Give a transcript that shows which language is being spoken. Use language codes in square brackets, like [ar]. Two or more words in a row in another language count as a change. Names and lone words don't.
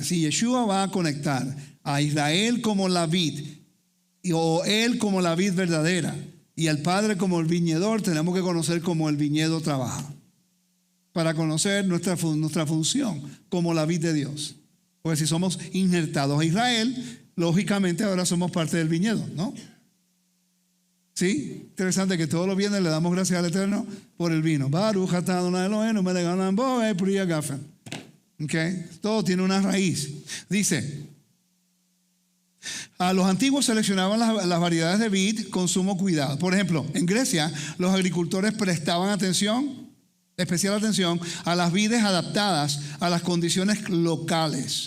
[es] Si Yeshua va a conectar a Israel como la vid, o él como la vid verdadera, y al Padre como el viñador, tenemos que conocer cómo el viñedo trabaja, para conocer nuestra función como la vid de Dios. Porque si somos injertados a Israel, lógicamente ahora somos parte del viñedo, ¿no? Sí, interesante que todos los viernes le damos gracias al Eterno por el vino. [he] ברוך אתה אדוני אלוהינו מלך העולם בורא פרי הגפן. [es] Okay. Todo tiene una raíz. Dice, a los antiguos seleccionaban las variedades de vid con sumo cuidado. Por ejemplo, en Grecia los agricultores prestaban atención especial atención a las vides adaptadas a las condiciones locales.